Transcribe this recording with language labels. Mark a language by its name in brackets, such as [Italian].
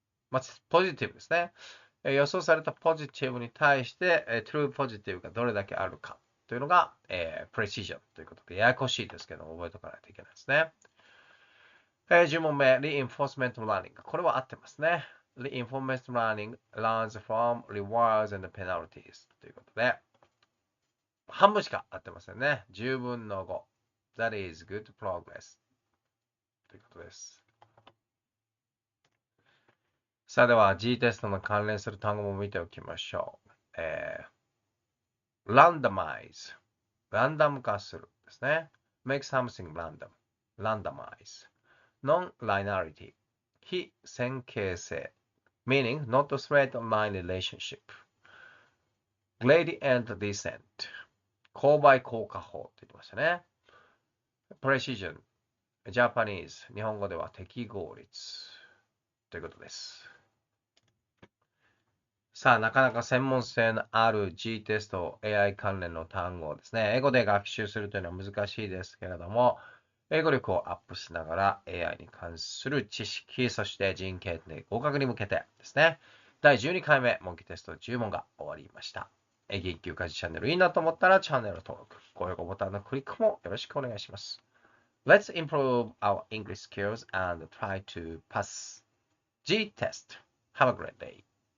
[Japanese] まあ、ポジティブですね。予想されたポジティブに対して、true positive がどれだけあるかというのが、precision ということで、ややこしいですけども、覚えておかないといけないですね。 10問目、reinforcement learning。これは合ってますね。 [English] reinforcement learning learns from rewards and penalties [Japanese] ということで、半分しか合ってませんね。 10分の5。 [English] That is good progress [Japanese] ということです。さあでは G テストの関連する単語も見ておきましょう。 [English] randomize。 [Japanese] ランダム化するですね。 [English] make something random。 randomize。 non-linearity。 [Japanese] 非線形性。 [English] meaning not straight line relationship。 gradient descent。 [Japanese] 勾配降下法って言ってましたね。 precision。 Japanese。 日本語では適合率。ということです。さあ、なかなか専門性のある G テスト、AI 関連の単語をですね、英語で学習するというのは難しいですけれども、英語力をアップしながら AI に関する知識、そして人権で合格に向けてですね、第12回目、モンキーテスト10問が終わりました。英語一級家事チャンネルいいなと思ったらチャンネル登録、高評価ボタンのクリックもよろしくお願いします。 [English] Let's improve our English skills and try to pass G test. Have a great day.